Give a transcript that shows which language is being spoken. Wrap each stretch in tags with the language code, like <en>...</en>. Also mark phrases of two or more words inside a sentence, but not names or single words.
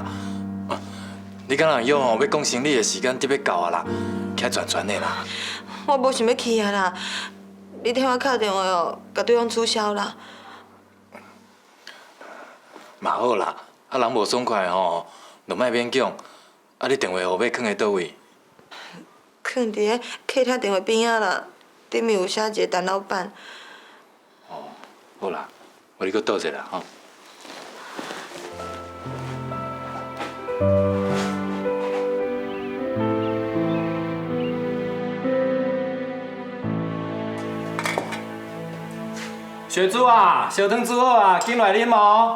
<nan>你敢若约吼要讲生理的时间得要到啊啦，徛全全的啦。我无想要去啊啦！你替我敲电话哦，甲对方取消啦。嘛好啦，啊人无爽快吼，就莫勉强。啊，你电话号码囥在倒位？囥伫个客厅电话边仔啦，顶面有写一个陈老板。哦，好啦，我你搁倒者啦吼。雪珠啊，烧汤煮好啊，紧来啉哦。</nan>